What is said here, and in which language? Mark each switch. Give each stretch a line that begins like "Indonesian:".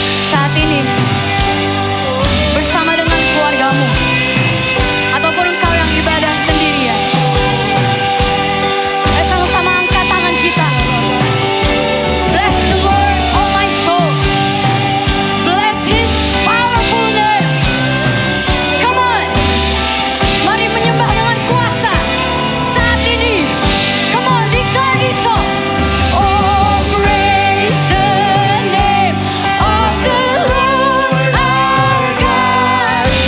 Indonesian: Saat ini bersama dengan keluargamu ataupun engkau yang ibadah sendirian, ayo sama-sama angkat tangan kita.
English: Bless the Lord, oh my soul. Bless His powerful name. Come on,
Indonesian: mari menyembah dengan kuasa saat ini.
English: Come on, declare this song. Oh, praise the name of the Lord our God.